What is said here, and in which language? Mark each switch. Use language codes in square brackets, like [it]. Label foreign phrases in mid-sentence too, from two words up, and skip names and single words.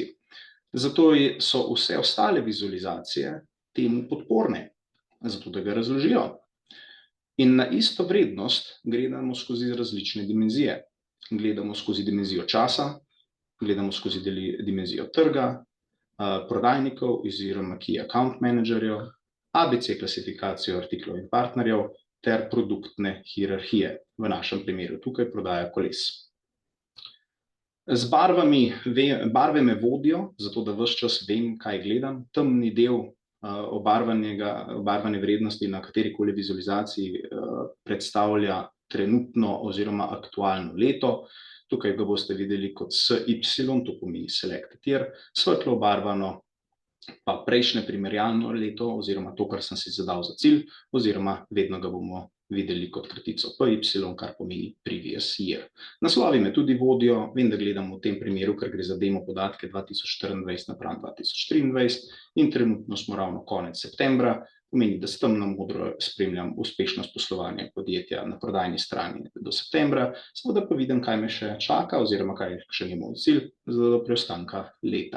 [sl] Zato so vse ostale vizualizacije temu podporne, zato da ga razložijo. In na isto vrednost gledamo skozi različne dimenzije. Gledamo skozi dimenzijo časa, gledamo skozi dimenzijo trga, prodajnikov oziroma [en] key account managerjev, [sl] ABC klasifikacijo artiklov in partnerjev ter produktne hierarhije. V našem primeru tukaj prodaja koles. Z barve me vodijo, zato da ves čas vem, kaj gledam. Temni del obarvane vrednosti na katerikoli vizualizaciji predstavlja trenutno oziroma aktualno leto. Tukaj ga boste videli kot SY, to pomeni [en] selected year, [sl] svetlo obarvano pa prejšnje primerjalno leto oziroma to, kar sem si zadal za cilj, oziroma vedno ga bomo videli kot kratico PY, kar pomeni [en] previous year. [sl] Naslovi me tudi vodijo, vem, da gledam v tem primeru, ker gre za demo podatke 2024 napram 2023 in trenutno smo ravno konec septembra, pomeni, da s temno modro spremljam uspešnost poslovanja podjetja na prodajni strani do septembra, seveda pa vidim, kaj me še čaka oziroma kaj še ni moj cilj za preostanka leta.